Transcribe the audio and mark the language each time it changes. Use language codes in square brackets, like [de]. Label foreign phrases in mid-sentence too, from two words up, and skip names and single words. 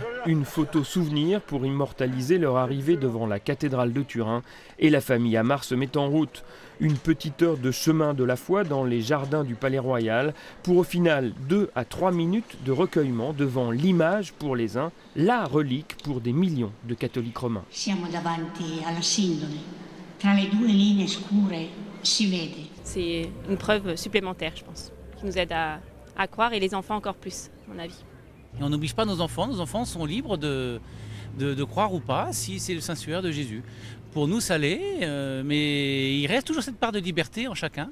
[fr] Une photo souvenir pour immortaliser leur arrivée devant la cathédrale de Turin. Et la famille Amar se met en route. Une petite heure de chemin de la foi dans les jardins du Palais Royal pour au final 2 à 3 minutes de recueillement devant l'image pour les uns, la relique pour des millions de catholiques romains. [it] Siamo davanti alla Sindone. Tra le due linee scure si vede. [fr] C'est une preuve supplémentaire, je pense, qui nous aide à croire et les enfants encore plus, à mon avis. Et on n'oblige pas nos enfants sont libres de croire ou pas si c'est le Saint-Suaire de Jésus. Pour nous, ça l'est, mais il reste toujours cette part de liberté en chacun.